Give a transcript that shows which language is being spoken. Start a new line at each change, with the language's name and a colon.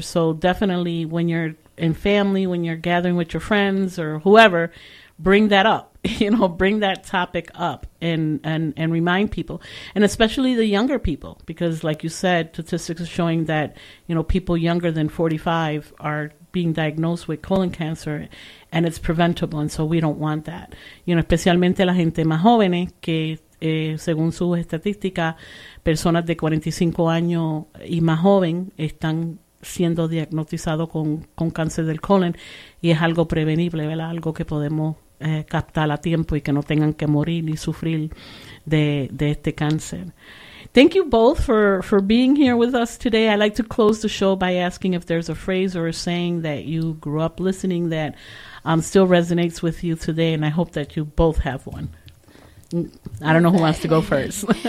English: So definitely when you're in family, when you're gathering with your friends or whoever, bring that up, you know, bring that topic up and remind people, and especially the younger people, because like you said, statistics are showing that, you know, people younger than 45 are being diagnosed with colon cancer, and it's preventable. And so we don't want that, you know,
Spanish: especialmente la gente más jóvenes que, según sus estadísticas, personas de 45 años y más joven están siendo diagnosticados con cáncer del colon, y es algo prevenible, ¿verdad? Algo que podemos captar a tiempo y que no tengan que morir y sufrir de este cáncer.
English: Thank you both for being here with us today. I'd like to close the show by asking if there's a phrase or a saying that you grew up listening that still resonates with you today, and I hope that you both have one. I don't know who wants to go first.